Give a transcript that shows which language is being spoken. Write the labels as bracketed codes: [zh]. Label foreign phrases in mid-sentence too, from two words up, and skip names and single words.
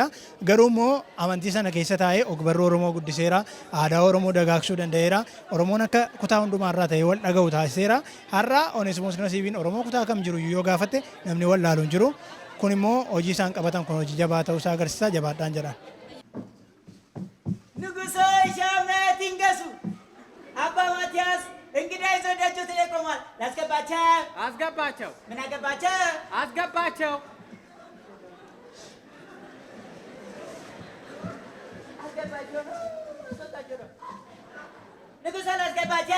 [om] Garuu immoo amantii sana keessa taa'ee ogbarruu Oromoo guddiseera, aadaa Oromoo dagaagsuu danda'eera, Oromoon akka kutaa hundumaarraa ta'ee wal dhaga'u taasiseera. Har'a Oneesimoos Nasiibiin Oromoo kutaa kam jiru yoo gaafatte namni wal laalu hin jiru. Kun immoo hojii isaan qabatan kun hojii jabaa ta'uu isaa agarsiisa, jabaadhaan jedha. [am] ንጉሶ ሻምናት ይንገሱ አባ ማቲያስ እንግዳ ይዞ ደጆ ተቆሟል። ላስገባቸው። አስገባቸው። ምን አገባቸው? አስገባቸው። አስገባቸው ነው አስወጣቸው ነው። ንጉሶ ላስገባቸው።